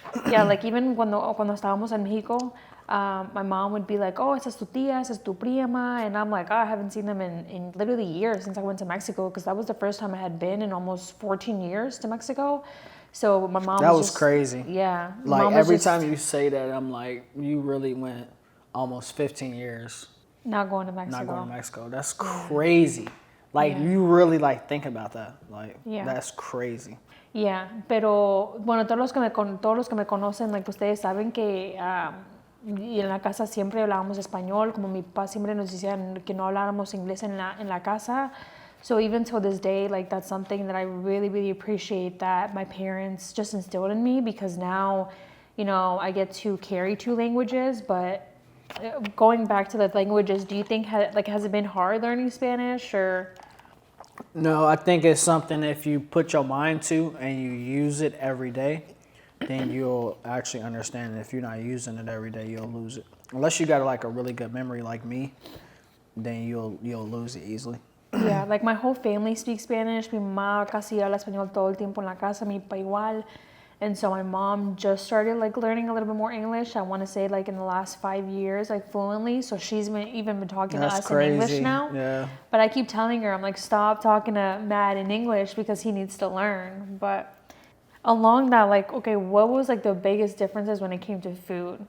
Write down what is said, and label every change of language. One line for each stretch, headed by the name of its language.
English: Yeah, like even
Spanish: cuando estábamos en Mexico,
English: my mom would be like, "Oh,
Spanish: esa es tu tía, esa es tu prima,"
English: and I'm like, "Oh, I haven't seen them in literally years since I went to Mexico, because that was the first time I had been in almost 14 years to Mexico." So my mom that was just, crazy. Yeah. Like every time you say that, I'm like, you really went almost 15 years not going to Mexico. not going to Mexico. That's crazy. Like you really like think about that. Like that's crazy.
Spanish: Yeah, pero bueno, todos los que me conocen, like, ustedes saben que y en la casa siempre hablábamos español, como mi papá siempre nos decía que no habláramos inglés en la casa.
English: So even till this day, like, that's something that I really, really appreciate that my parents just instilled in me, because now, I get to carry 2 languages. But going back to the languages, do you think has it been hard learning Spanish, or? No, I think it's something if you put your mind to and you use it every day, then you'll actually understand it. If you're not using it every day, you'll lose it. Unless you got like a really good memory like me, then you'll lose it easily. Yeah, like my whole family speaks Spanish.
Spanish: Mi mamá casi habla español todo el tiempo en la casa, mi papá igual.
English: And so my mom just started like learning a little bit more English. I want to say like in the last 5 years, like fluently. So she's even been talking to us in English now. Yeah. But I keep telling her, I'm like, stop talking to Matt in English because he needs to learn. But along that, like, okay, what was like the biggest differences when it came to food?